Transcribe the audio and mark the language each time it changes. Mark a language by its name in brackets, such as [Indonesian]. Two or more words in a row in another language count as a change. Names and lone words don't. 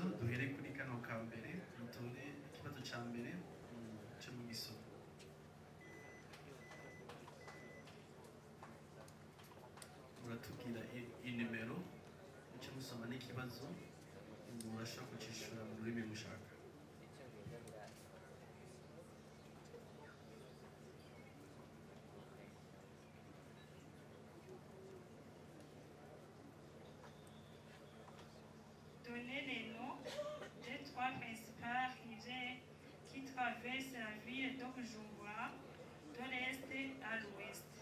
[Rundi] Duhere kuri kano ka mbere, mutore ikibazo cya mbere cyo mu gisoro. Muratubwira inimero muce musoma n'ikibazo, murashobora kucishura mu rurimi mushaka. [French] Donnez les noms des 3 principales rivières qui traversent la ville de Bujumbura de l'est à l'ouest.